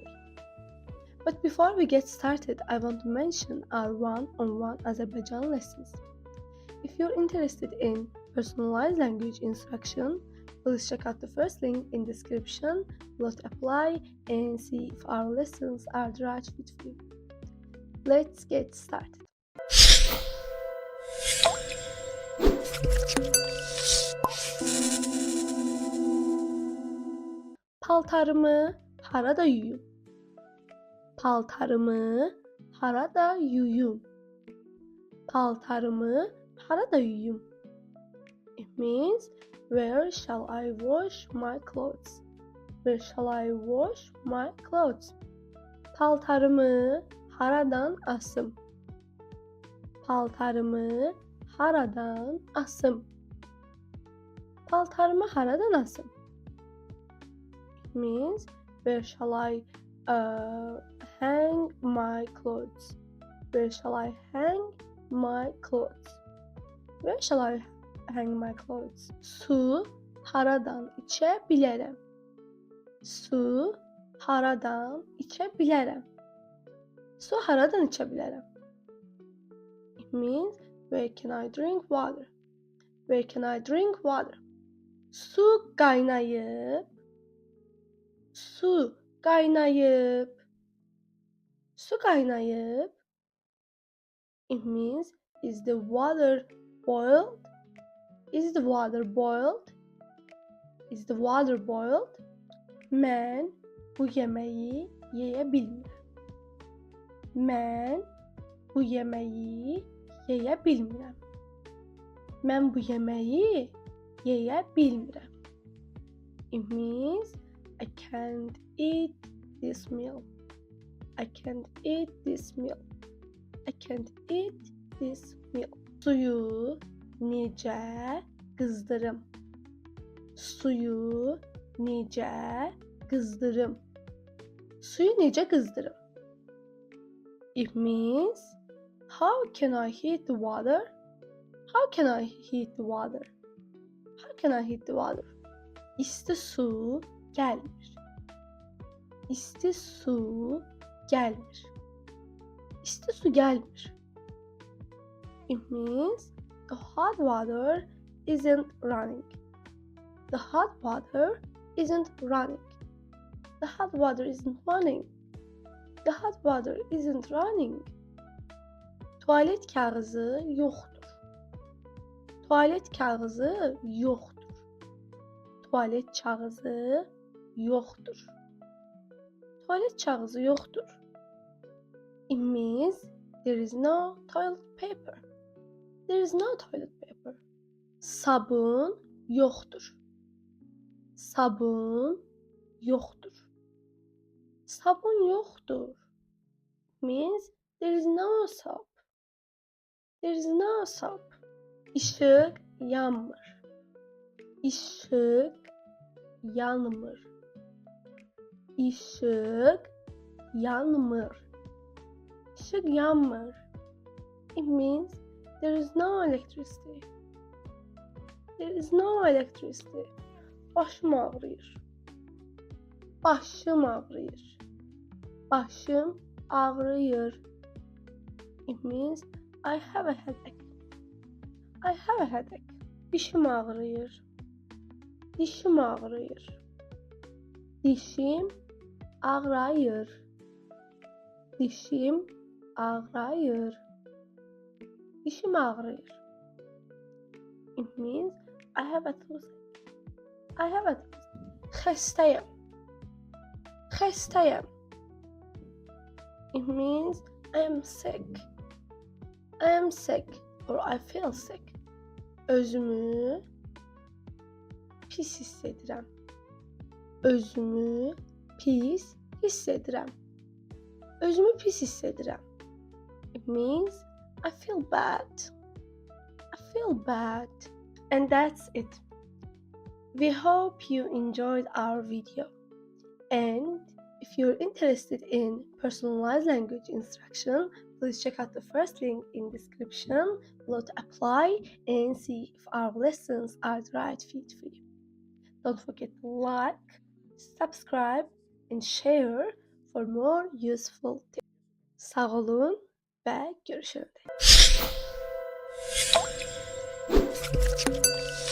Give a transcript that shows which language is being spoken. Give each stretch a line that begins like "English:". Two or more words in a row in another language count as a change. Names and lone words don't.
English: But before we get started, I want to mention our one-on-one Azerbaijan lessons. If you're interested in personalized language instruction, please check out the first link in description below to apply and see if our lessons are the right fit for you. Let's get started.
Azerbaijani: Paltarımı harada yuyum? Paltarımı harada yuyum? Paltarımı harada yuyum?
English: It means, where shall I wash my clothes? Where shall I wash my clothes?
Azerbaijani: Paltarımı haradan asım? Paltarımı haradan asım? Paltarımı haradan asım?
English: It means, where shall I hang my clothes? Where shall I hang my clothes? Where shall I hang my clothes?
Azerbaijani: Su haradan içe bilərəm? Su haradan içe bilərəm? Su haradan içe bilərəm?
English: It means, where can I drink water? Where can I drink water?
Azerbaijani: Su Qaynayıb. Su qaynayıb. Su qaynayıb.
English: It means, is the water boiled? Is the water boiled? Is the water boiled?
Azerbaijani: Mən bu yeməyi yeyə bilmirəm. Mən bu yeməyi yeyə bilmirəm. Mən bu yeməyi yeyə bilmirəm.
English: It means, I can't eat this meal. I can't eat this meal. I can't eat this meal.
Azerbaijani: Suyu necə qızdırım? Suyu necə qızdırım? Suyu necə qızdırım?
English: It means, how can I heat the water? How can I heat the water? How can I heat the water?
Azerbaijani: İsti su gəlmir. İsti su gəlmir. İsti su gəlmir.
English: It means, the hot water isn't running. The hot water isn't running. The hot water isn't running. The hot water isn't running.
Azerbaijani: Tualet kağızı yoxdur. Tualet kağızı yoxdur. Tualet kağızı yoxdur. Tualet kağızı yoxdur.
English: It means, there is no toilet paper. There is no toilet paper.
Azerbaijani: Sabun yoxdur. Sabun yoxdur. Sabun yoxdur.
English: Means, there is no soap. There is no soap.
Azerbaijani: İşıq yanmır. İşıq yanmır. İşıq yanmır. İşıq yanmır.
English: It means, there is no electricity. There is no electricity.
Azerbaijani: Başım ağrıyır. Başım ağrıyır. Başım ağrıyır.
English: It means, I have a headache. I have a headache.
Azerbaijani: Dişim ağrıyır. Dişim ağrıyır. Dişim ağrıyır. Dişim ağrıyır. Dişim ağrıyır.
English: It means, I have a toothache. I have a toothache.
Azerbaijani: Xəstəyəm. Xəstəyəm.
English: It means, I am sick. I am sick, or I feel sick.
Azerbaijani: Özümü pis hiss edirəm. Özümü pis hiss edirəm. Özümü pis hiss edirəm.
English: It means, I feel bad. I feel bad. And that's it. We hope you enjoyed our video. And if you're interested in personalized language instruction, please check out the first link in description below to apply and see if our lessons are the right fit for you. Don't forget to like, subscribe, and share for more useful tips.
Azerbaijani: Sağ olun ve görüşürüz.